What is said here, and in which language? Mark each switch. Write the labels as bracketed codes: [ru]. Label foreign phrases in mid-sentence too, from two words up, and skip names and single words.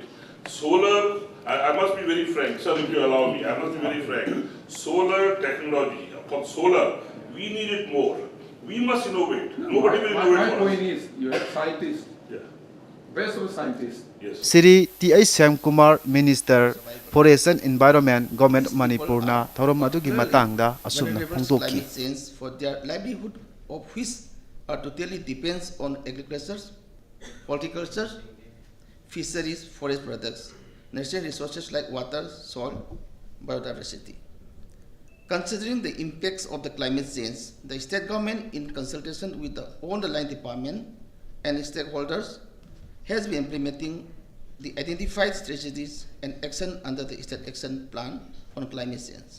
[en] Solar, I must be very frank, sir, if you allow me, I must be very frank. Solar technology, for solar, we need it more. We must innovate. Nobody will innovate my for point us. is, you have scientists, Yeah. best of the scientists. Yes. [mni] Sri T.I. SHYAMKUMAR, [en] Minister, Forest and Environment, Government Manipur [mni] na thorom adugi matangda asumna phongdoki. [en] Climate change for their livelihood, of which are totally depends on agriculture, horticulture, fisheries, forest products, natural resources like water, soil, biodiversity. Considering the impacts of the climate change, the state government, in consultation with the underlying department and stakeholders, has been implementing the identified strategies and action under the State Action Plan on Climate Change.